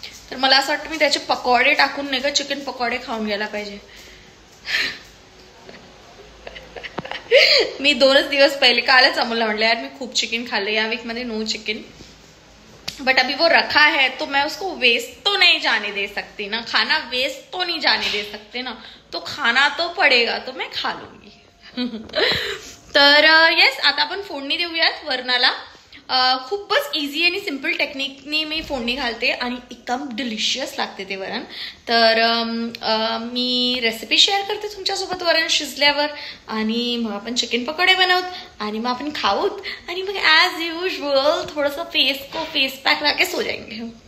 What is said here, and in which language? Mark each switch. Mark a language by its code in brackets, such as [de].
[mr] तर मला असं वाटतं मी त्याचे पकोडे टाकून नाही का चिकन पकोडे खाऊन घ्यायला पाहिजे. मी 2 दिवस पहिले कालच अमोलला म्हटलं यार मी खूप चिकन खाल्लं या वीक मध्ये, नो चिकन, [hi] बट अभी वो रखा है तो मैं उसको वेस्ट तो नहीं जाने दे सकती ना. खाना वेस्ट तो नहीं जाने दे सकते ना, तो खाना तो पडेगा, तो मैं खा लूंगी. [mr] तर येस, आता आपण फोडणी देऊयात वरणाला. खूपच इझी आणि सिम्पल टेक्निकनी मी फोडणी घालते आणि एकदम डिलिशियस लागते ते वरण. तर मी रेसिपी शेअर करते तुमच्यासोबत वरण शिजल्यावर, आणि मग आपण चिकन पकोडे बनवत आणि मग आपण खाऊत, आणि मग ॲज युजल थोडंसं फेस पॅक [hi] लाके सो जाएंगे.